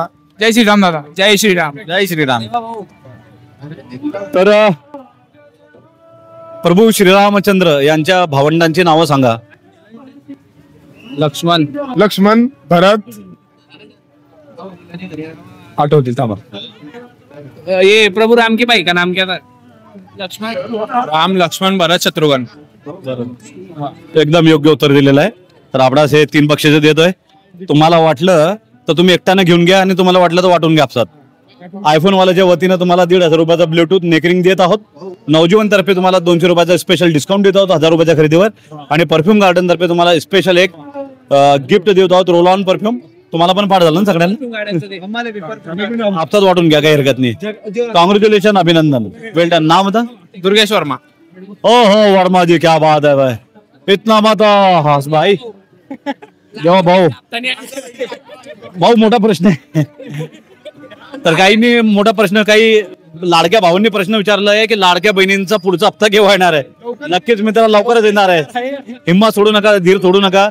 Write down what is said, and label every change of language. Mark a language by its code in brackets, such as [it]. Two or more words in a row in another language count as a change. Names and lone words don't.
[mr] जय श्रीराम दादा. जय श्रीराम. जय श्रीराम. तर प्रभू श्रीरामचंद्र यांच्या भावंडांची नावं सांगा. लक्ष्मण, भरत, आठवतील थांबा. [hi] ये प्रभु राम की बाई का नाम क्या था? [mr] राम, लक्ष्मण, भरत, शत्रुघ्न. एकदम योग्य उत्तर दिलेलं आहे. तर आपणास हे 3 बक्षिसे देतोय. तुम्हाला वाटलं तर तुम्ही एकट्याने घेऊन घ्या आणि तुम्हाला वाटलं तर वाटून घ्या आपसात. आयफोन वाल्याच्या वतीनं तुम्हाला 1,500 रुपयाचा [en] Bluetooth neckring [mr] देत आहोत. नवजीवन तर्फे तुम्हाला 200 रुपयाचा [en] special discount [mr] देत आहोत 1000 रुपयाच्या खरेदीवर. आणि परफ्यूम गार्डन तर्फे तुम्हाला स्पेशल एक गिफ्ट देत आहोत, [en] roll on perfume. [mr] तुम्हाला पण पाठ झालं ना सगळ्यांना? आपसात वाटून घ्या, काही हरकत नाही. कॉंग्रॅच्युलेशन, अभिनंदन, [en] Well done. [mr] नाम होता दुर्गेश वर्मा. [hi] ओ हो वर्मा जी, क्या बात है भाई, इतना मत हस भाई. [mr] जेव्हा भाऊ मोठा प्रश्न आहे. तर काहींनी मोठा प्रश्न, काही लाडक्या भावांनी प्रश्न विचारला आहे की लाडक्या बहिणींचा पुढचा हप्ता केव्हा येणार आहे. नक्कीच मित्रांनो लवकरच येणार आहे. हिम्मत सोडू नका, धीर सोडू नका.